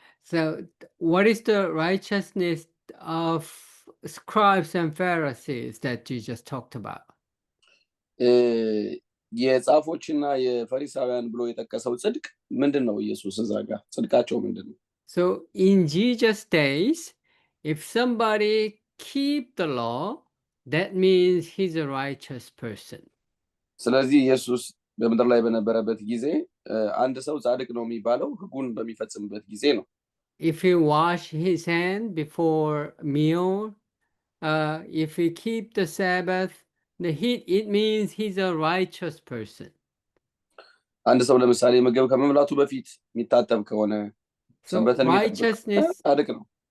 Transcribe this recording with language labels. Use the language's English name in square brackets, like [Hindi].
[English] So what is the righteousness of scribes and Pharisees that Jesus talked about? [Amharic] የጻፎችና የፈሪሳውያን ብሎ የጠቀሰው ጽድቅ ምንድነው? ኢየሱስ እዛ ጋር ጽድቃቸው ምንድነው? [English] So in Jesus' days, if somebody keep the law, that means he's a righteous person. [Amharic] ስለዚህ ኢየሱስ በምድር ላይ በነበረበት ጊዜ አንድ ሰው ጻድቅ ነው የሚባለው ሕጉን በሚፈጽምበት ጊዜ ነው። [English] If he wash his hand before meal, if he keep the Sabbath, it means he's a righteous person. [Amharic] አንድ ሰው ለምሳሌ ምግብ ከመብላቱ በፊት የሚታጠብ ከሆነ ሰንበትን ጻድቅ ነው።